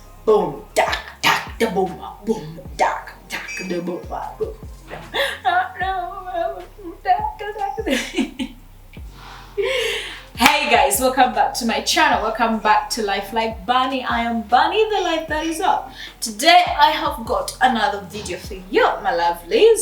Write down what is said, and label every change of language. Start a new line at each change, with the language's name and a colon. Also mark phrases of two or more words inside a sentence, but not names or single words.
English: boom, dak, dak, da boom, boom, dak, dak, da boom, boom. Hey guys, welcome back to my channel. Welcome back to Life Like Bunny. I am Bunny, the life that is up. Today I have got another video for you, my lovelies.